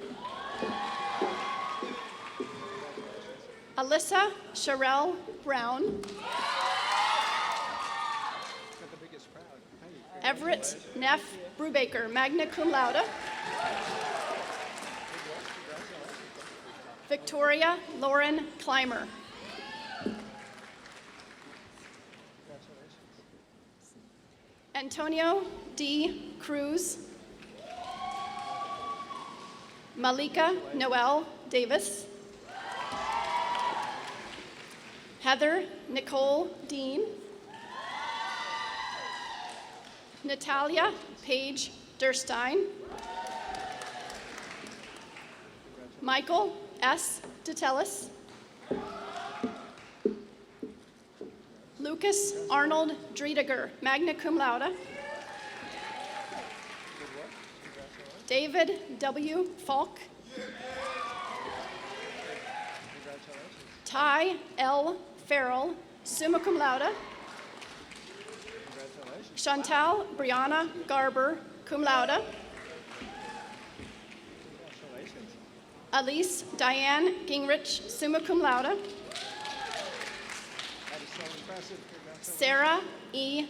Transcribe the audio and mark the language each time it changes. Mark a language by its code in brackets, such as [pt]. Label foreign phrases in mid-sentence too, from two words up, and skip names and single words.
[en] Alyssa Sherelle Brown, Everett Neff Brubaker, [la] magna cum laude, [en] Victoria Lauren Clymer, Antonio D. Cruz, Malika Noel Davis, Heather Nicole Dean, Natalia Paige Durstein, Michael S. DeTellis, Lucas Arnold Driediger, [la] magna cum laude, [en] David W. Falk, Ty L. Farrell, [la] summa cum laude, [en] Chantal Brianna Garber, [la] cum laude, [en] Elise Diane Gingrich, [la] summa cum laude, [en] Sarah E.